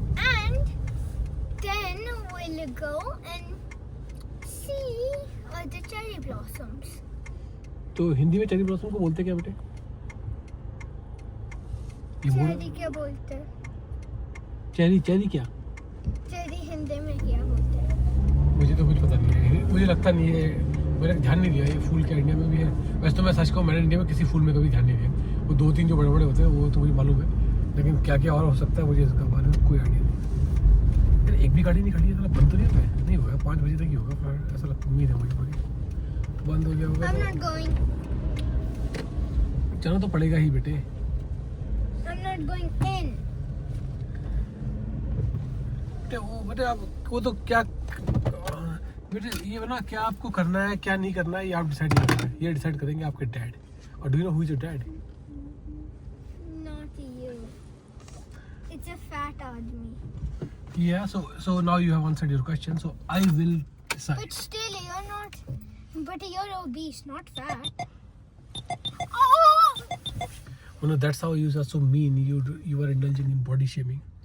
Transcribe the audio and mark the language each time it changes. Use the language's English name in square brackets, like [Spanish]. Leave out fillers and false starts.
[English] And then we'll go and see the cherry blossoms. [Hindi] तो हिंदी में cherry blossom को बोलते क्या बेटे? ये बोल, चेरी क्या बोलते हैं? चेरी क्या? चेरी हिंदी में क्या बोलते हैं? मुझे तो कुछ पता नहीं है, मुझे लगता नहीं है, मैंने ध्यान नहीं दिया ये फूल क्या इंडिया में भी है। वैसे तो मैं सच कहूँ, मैंने इंडिया में किसी फूल में कभी ध्यान नहीं दिया। वो 2-3 जो बड़े बड़े होते हैं वो तो मुझे मालूम है, लेकिन क्या क्या और हो सकता है मुझे इसका बारे में कोई आइडिया नहीं। यार एक भी गाड़ी नहीं खड़ी है, बंद तो नहीं होता है? नहीं होगा, 5 बजे तक ही होगा, फिर ऐसा लगता, उम्मीद है मुझे पूरी। बंद हो गया होगा [English] I'm not going. [Hindi] तो चलो तो पड़ेगा ही बेटे। [English] I'm not going in. [Hindi] बेटे आप वो तो क्या बेटे, ये ना क्या आपको करना है क्या नहीं करना है ये आप डिसाइड नहीं करना है, ये डिसाइड करेंगे आपके डैड। [English] और do you know who is your dad? Not you. It's a fat [Hindi] आदमी. [English] Yeah, so now you have answered your question, so I will decide. But still, you're not. But you're obese, not fat. Oh! No, that's how you are so mean. You are indulging in body shaming.